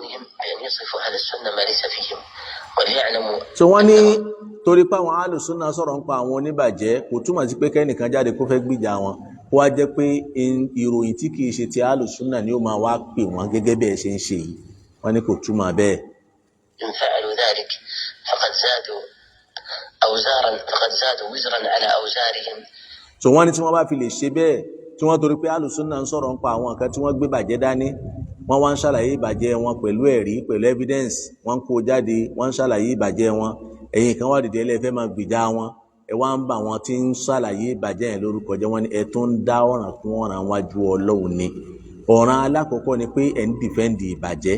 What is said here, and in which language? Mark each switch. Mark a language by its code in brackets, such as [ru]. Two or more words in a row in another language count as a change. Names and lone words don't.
[yo] so wọ́n ní torí pé àwọn alùsùnà sọ̀rọ̀ ń pa àwọn oníbàjẹ́ kò túmọ̀ sí pé kẹ́nìkan jáde kó fẹ́ gbìjà wọn kó wá jẹ́ pé ìròyìn tí kìí ṣe ti alùsùnà ni ó máa wá pè wọ́n gẹ́gẹ́ bẹ́ẹ̀ ṣe ń ṣe yìí wọ́n ní kò túmọ̀ bẹ́ẹ̀. [ar] إن فعلوا ذلك فقد زادوا أوزارا فقد زادوا وزرا على أوزارهم. [yo] so wọ́n ní tí wọ́n bá fi lè ṣe bẹ́ẹ̀ tí wọ́n torí pé alùsùnà ń sọ̀rọ̀ ń pa àwọn nǹkan tí wọ́n gbé bàjẹ́ dání wọ́n wá ń ṣàlàyé ìbàjẹ́ wọn pẹ̀lú ẹ̀rí pẹ̀lú evidence wọ́n kó jáde wọ́n ń ṣàlàyé ìbàjẹ́ wọn ẹ̀yin kan wá dìde ẹlẹ́fẹ́ máa gbìjà wọn ẹ wá ń bá wọn tí ń ṣàlàyé ìbàjẹ́ yẹn lórúkọ jẹ́ wọ́n ní ẹ tó ń dá ọ̀ràn kún ọ̀ràn wájú Ọlọ́run ni ọ̀ràn alákọ̀ọ́kọ́ ni pé ẹ̀ ń dìfẹ́ǹdì ìbàjẹ́